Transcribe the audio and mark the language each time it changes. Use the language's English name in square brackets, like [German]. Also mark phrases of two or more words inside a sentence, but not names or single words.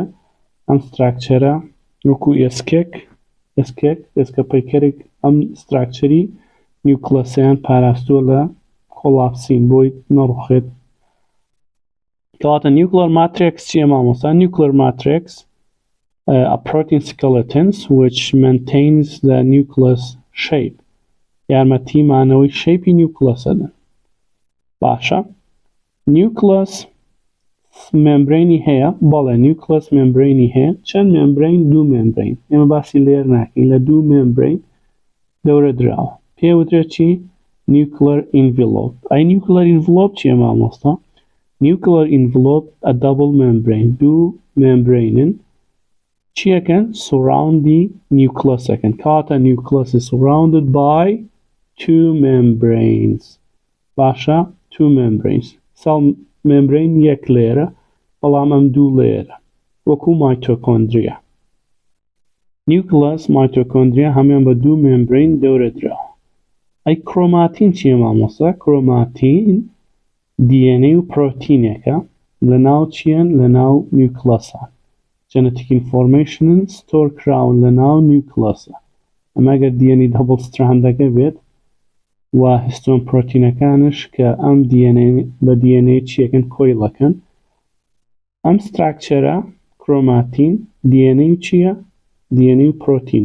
[Central Kurdish] ئەم ستراکچەرە وەکو ئێسکە پەیکەرێک ئەم ستراکچەری نیوکلەسیان پاراستووە لە کۆلاپسین بۆی نەڕوخێت. کەواتە [English] nuclear matrix [Central Kurdish] چییە مامۆستا؟ [English] nuclear matrix a protein skeletons which maintains the nucleus shape. [Central Kurdish] یارمەتی مانەوەی شەیپی نیوکلەسەدەن. باشە. نیوکلەس مێمبرینی هەیە، بەڵێ نیوکلەس مێمبرینی هەیە. چەند مێمبرین؟ دوو مێمبرین. ئێمە باسی لێر ناکەین، لە دوو مێمبرین دەورە دراوە. پێوترێت چی؟ [English] nuclear envelope. [Central Kurdish] ئەی [English] nuclear envelope [Central Kurdish] چییە مامۆستا؟ [English] nuclear envelope a double membrane. [Central Kurdish] دوو مێمبرینن چیەکەن؟ surroundی نیوکلەسەکەن. [English] کەواتە نیوکلەس is surrounded by two membranes. باشە؟ two membranes. cell membrane [Central Kurdish] یەک لێرە، بەڵام ئەم دوو لێرە، وەکو مایتۆکۆندریا. نیوکلەس، مایتۆکۆندریا هەمیان بە دوو مێمبرین دەورە دراوە. ئەی کرۆماتین چییە مامۆستا؟ کرۆماتین DNA و پرۆتینێکە لەناو چیان؟ لەناو نیوکلەسان. [English] genetic information store [Central Kurdish] کراون لەناو نیوکلەسە. ئەمە ئەگەر DNA دەبڵ ستراندەکە بێت و هیستۆن پرۆتینەکانش کە ئەم بە DNA چیەکەن؟ کۆیڵەکەن. ئەم ستراکچەرە کرۆماتین DNA و چییە؟ DNA و پرۆتینە.